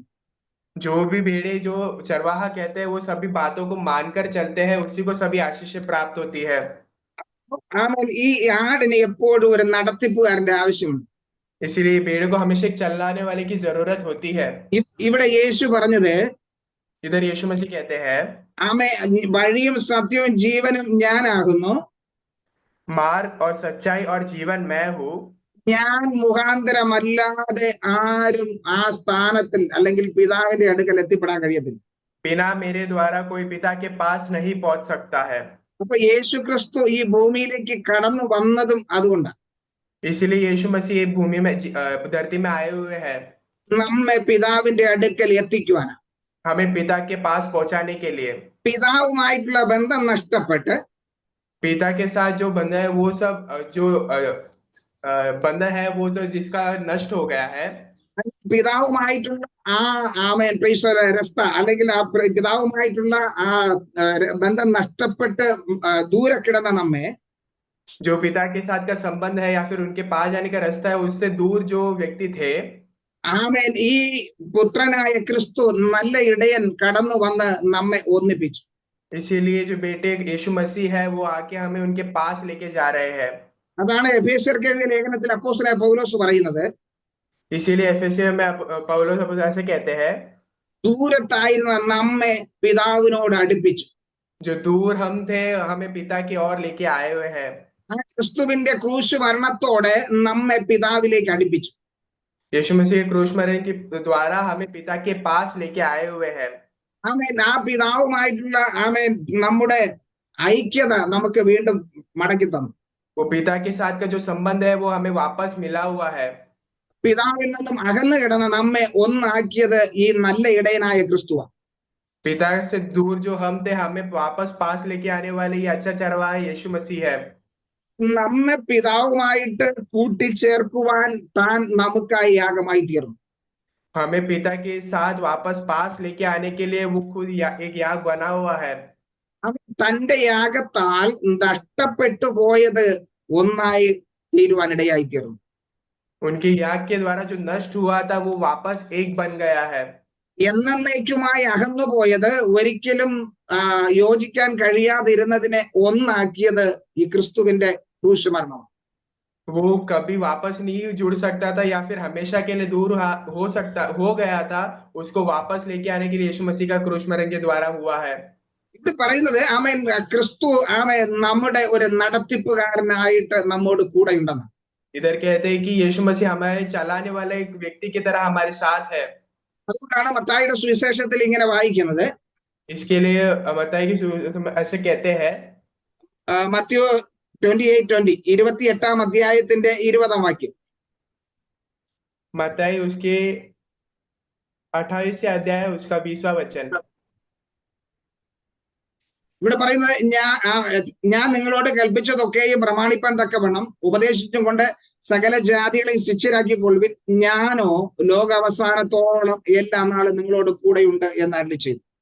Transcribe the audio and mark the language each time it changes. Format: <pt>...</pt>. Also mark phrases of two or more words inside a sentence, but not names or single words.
<hi>जो भी भेड़े जो चरवाहा कहते हैं वो सभी बातों को मानकर चलते हैं, उसी को सभी आशीष प्राप्त होती है।</hi> <ml>ആമേൻ. ഈ ആടിന് എപ്പോഴും ഒരു നടത്തിപ്പുകാരന്റെ ആവശ്യമുണ്ട്.</ml> <hi>इसीलिए भेड़ को हमेशा एक चलाने वाले की जरूरत होती है।</hi> <ml>ഇവിടെ യേശു പറഞ്ഞത്,</ml> <hi>इधर यीशु मसीह कहते हैं,</hi> <ml>ആമേ, വഴിയും സത്യവും ജീവനും ഞാനാകുന്നു,</ml> <hi>मार्ग और सच्चाई और जीवन मैं हूँ,</hi> <ml>ഞാൻ മുഖാന്തരമല്ലാതെ ആരും ആ സ്ഥാനത്തിൽ അല്ലെങ്കിൽ പിതാവിന്റെ അടുക്കൽ എത്തിപ്പെടാൻ കഴിയത്തില്ല.</ml> <hi>बिना मेरे द्वारा कोई पिता के पास नहीं पहुंच सकता है।</hi> <ml>അപ്പൊ യേശു ക്രിസ്തു ഈ ഭൂമിയിലേക്ക് കടന്നു വന്നതും അതുകൊണ്ടാണ്.</ml> <hi>इसलिए यीशु मसीह ये भूमि में धरती में आए हुए हैं</hi> <ml>നമ്മെ പിതാവിന്റെ അടുക്കൽ എത്തിക്കുവാനാണ്.</ml> <hi>हमें पिता के पास पहुंचाने के लिए।</hi> <ml>പിതാവുമായിട്ടുള്ള ബന്ധം നഷ്ടപ്പെട്ട്</ml> <hi>पिता के साथ जो बंधन है वो सब जो बंधन है वो सब जिसका नष्ट हो गया है,</hi> <ml>പിതാവുമായിട്ടുള്ള ആ ആമേൻ രസ്ത അല്ലെങ്കിൽ ആ പിതാവുമായിട്ടുള്ള ആ ബന്ധം നഷ്ടപ്പെട്ട് ദൂരെ കിടന്ന നമ്മെ,</ml> <hi>जो पिता के साथ का संबंध है या फिर उनके पास जाने का रास्ता है, उससे दूर जो व्यक्ति थे,</hi> <ml>ആമേൻ, ഈ പുത്രനായ ക്രിസ്തു നല്ല ഇടയൻ കടന്നു വന്ന് നമ്മെ ഒന്നിപ്പിച്ചു.</ml> <hi>इसीलिए जो बेटे यीशु मसीह है वो आके हमें उनके पास लेके जा रहे हैं।</hi> <ml>അതാണ് എഫേസ്യർക്ക് എഴുതിയ ലേഖനത്തിൽ അപ്പോസ്തലനായ പൗലോസ് പറയുന്നത്,</ml> <hi>इसीलिए एफेसियों में पौलुस ऐसे कहते हैं,</hi> <ml>ദൂരത്തായിരുന്ന നമ്മെ പിതാവിനോട് അടുപ്പിച്ചു.</ml> <hi>जो दूर हम थे हमें पिता की ओर लेके आए हुए हैं।</hi> <ml>ആ ക്രിസ്തുവിന്റെ ക്രൂശ് മരണത്തോടെ നമ്മെ പിതാവിലേക്ക് അടുപ്പിച്ചു.</ml> <hi>यीशु मसीह क्रूस मरण के द्वारा हमें पिता के पास लेके आए हुए हैं।</hi> <ml>ആമേൻ. ആ പിതാവുമായിട്ടുള്ള ആമേൻ നമ്മുടെ ഐക്യത നമുക്ക് വീണ്ടും മടക്കി തന്നു.</ml> <hi>वो पिता के साथ का जो संबंध है वो हमें वापस मिला हुआ है।</hi> <ml>പിതാവിൽ നിന്നും അകന്നു കിടന്ന നമ്മെ ഒന്നാക്കിയത് ഈ നല്ല ഇടയനായ ക്രിസ്തുവാണ്.</ml> <hi>पिता से दूर जो हम थे हमें वापस पास लेके आने वाले ये अच्छा चरवाहा यीशु मसीह है।</hi> <ml>നമ്മെ പിതാവുമായിട്ട് കൂട്ടിച്ചേർക്കുവാൻ താൻ നമുക്കായി യാഗമായി തീർന്നു.</ml> <hi>हमें पिता के साथ वापस पास लेके आने के लिए वो खुद एक याग बना हुआ है।</hi> <ml>അവൻ തന്റെ യാഗത്താൽ നഷ്ടപ്പെട്ടു പോയത് ഒന്നായി തീരുവാനിടയായി തീർന്നു.</ml> <hi>उनके याग के द्वारा जो नष्ट हुआ था वो वापस एक बन गया है।</hi> <ml>എന്നേക്കുമായി അകന്നുപോയത് ഒരിക്കലും യോജിക്കാൻ കഴിയാതിരുന്നതിനെ ഒന്നാക്കിയത് ഈ ക്രിസ്തുവിന്റെ ക്രൂശ് മരണം.</ml> <hi>वो कभी वापस नहीं जुड़ सकता था या फिर हमेशा के लिए दूर हो गया था, उसको वापस लेके आने के लिए यीशु मसीह का क्रूस मरण के द्वारा हुआ है।</hi> <ml>ഇത് പറയുന്നത് ആമേൻ ക്രിസ്തു ആമേൻ നമ്മുടെ ഒരു നടത്തിപ്പുകാരനായിട്ട് നമ്മോട് കൂടെ ഉണ്ടെന്ന്.</ml> <hi>इधर कहते हैं कि यीशु मसीह हमारे चलाने वाला एक व्यक्ति की तरह हमारे साथ है।</hi> <ml>അതുകൊണ്ടാണ് മത്തായിയുടെ സുവിശേഷത്തിൽ ഇങ്ങനെ വായിക്കുന്നത്.</ml> <hi>इसके लिए बताइए कि ऐसे कहते हैं</hi> <ml>മത്തയോ 28:20 28-ാം അധ്യായത്തിന്റെ 20-ാം വാക്യം.</ml> <hi>मത്താई उसके 28 अध्याय उसका 20वां वचन।</hi> <ml>ഇവിടെ പറയുന്നത്, ഞാൻ നിങ്ങളോട് കൽപ്പിച്ചതൊക്കെയും പ്രമാണിപ്പാൻ തക്കവണ്ണം ഉപദേശിച്ചും കൊണ്ട് സകല ജാതികളെയും ശിഷ്യരാക്കിക്കൊള്ളുവിൻ, ഞാനോ ലോകാവസാനത്തോളം എല്ലാ നാളും നിങ്ങളോട് കൂടെയുണ്ട് എന്ന് അരുളി ചെയ്തു.</ml>